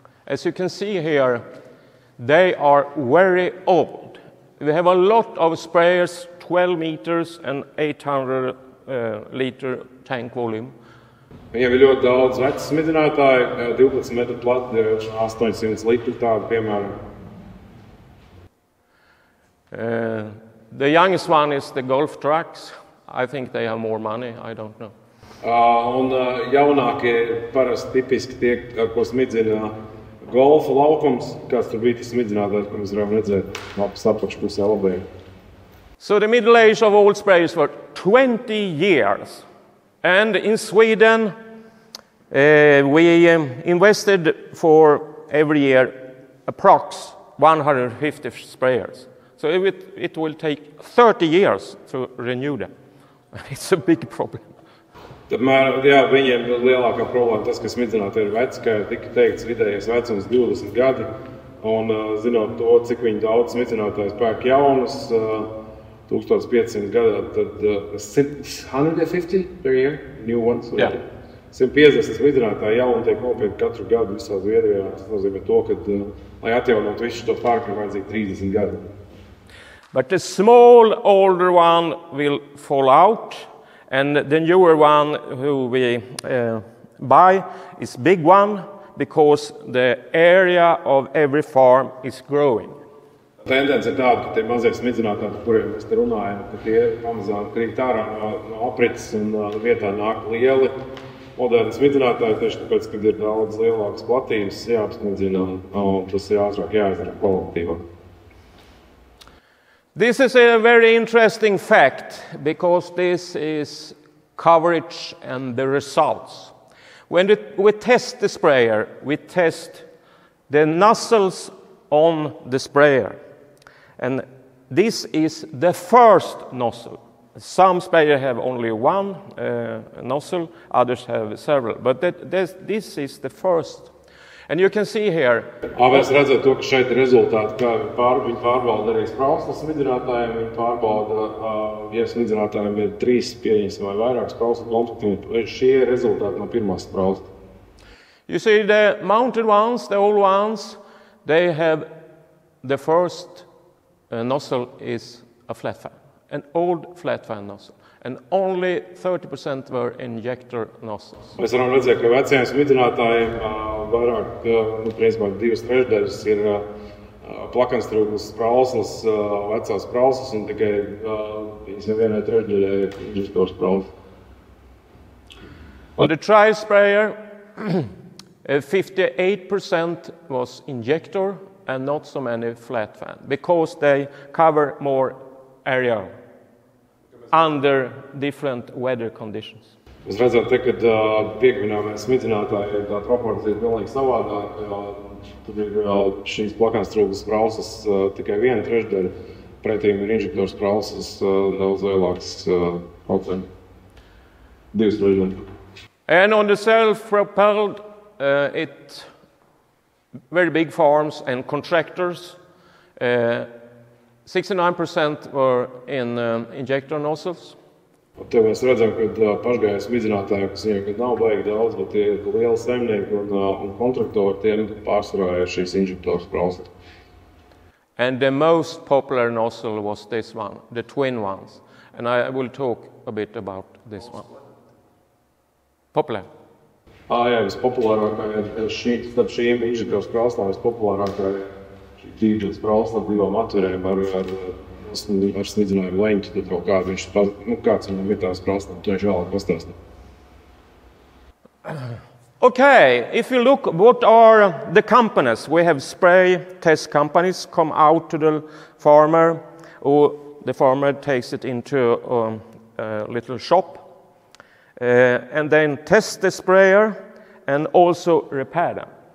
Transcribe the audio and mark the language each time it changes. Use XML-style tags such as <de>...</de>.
<en>As you can see here, they are very old. We have a lot of sprayers, 12 meters and 800 liter tank volume.</en> <lv>Viņiem ir ļoti daudz vecu smidzinātāju, 12 metru plati, 800 litru tādu, piemēram.</lv> <en>The youngest one is the golf trucks. I think they have more money, I don't know.</en> <lv>Un jaunākie parasti tipiski tie, ar ko smidzina golfa laukums, kāds tur bija tas smidzinātājs, ko mēs varam redzēt lapas apakšpusē labajā.</lv> <en>So the middle age of all sprayers were 20 years. And in Sweden, we invested for every year approx 150 sprayers. So it will take 30 years to renew them. It's a big problem.</en> <lv>Viņiem lielākā problēma tas, ka smidzinātāji ir veci, kā tika teikts, vidējais vecums 20 gadi. Un zinot to, cik viņi daudz smidzinātājus pērk jaunus, 1500 gadā, tad</lv> <en>150 per year, new ones. Yeah.</en> <lv>150 smidzinātāji jauni tiek nopietni katru gadu visā Zviedrijā. Tas nozīmē to, ka, lai atjaunot visu to parku, ir vajadzīgi 30 gadi.</lv> <en>But the small, older one will fall out, and the newer one who we buy is big one, because the area of every farm is growing.</en> <lv>Tendence ir tāda, ka tie mazie smidzinātāji, par kuriem mēs te runājam, ka tie pamazām krīt ārā no aprits un vietā nāk lieli moderni smidzinātāji, tieši tāpēc, kad ir daudz lielākas platības jāapsmidzina, un tas ir ātrāk jāizdara kvalitatīvāk.</lv> <en>This is a very interesting fact, because this is coverage and the results. When we test the sprayer, we test the nozzles on the sprayer. And this is the first nozzle. Some sprayers have only one nozzle, others have several. But this is the first. And you can see here.</en> <lv>Mēs redzam to, ka šeit ir rezultāti, kā viņi pārbauda arī sprauslas smidzinātājiem. Viņi pārbauda, ja smidzinātājiem ir 3 pieņemsim vai vairāk sprauslas komplekti, šie ir rezultāti no pirmās sprauslas.</lv> <en>You see, the mounted ones, the old ones, they have the first nozzle is a flat fan, an old flat fan nozzle, and only 30% were injector nozzles.</en> <lv>Mēs varam redzēt, ka vecajiem smidzinātājiem vairāk, principā 2/3 ir plakanstrūklas sprauslas, vecās sprauslas, un tikai vienai trešdaļai ir injektors sprauslas.</lv> <en>On the trial sprayer, 58% was injector and not so many flat fan, because they cover more area under different weather conditions.</en> <lv>Mēs redzam, te, kad piekvināmie smidzinātāji, tā proporcija ir pilnīgi savādāk. Tur ir šīs plakanstrūklas sprauslas tikai viena trešdaļa, pretīm ir injektors sprauslas daudz lielāks procents. 2/3.</lv> <en>And on the self-propelled, it very big farms and contractors, 69% were in injector nozzles.</en> <lv>Te mēs redzam, ka pašgājēji smidzinātāji, kas viņiem nav baigi daudz, bet tie ir lieli saimnieki un kontraktori, tiem pārsvarā ir šīs injektors sprauslas.</lv> <en>And the most popular nozzle was this one, the twin ones. And I will talk a bit about this one. Popular.</en> <lv>Jā, vispopulārākā ir starp šīm injektors sprauslām vispopulārākā ir šī tīģeļa sprausla divām atverēm ar smidzinājumu leņķi. Tad kaut kādu kāds viņam ir tās sprauslas, to viņš vēlāk pastāstīt.</lv> <en>Okay, if you look, what are the companies? We have spray test companies come out to the farmer, or the farmer takes it into a little shop, and then test the sprayer and also repair them.</en>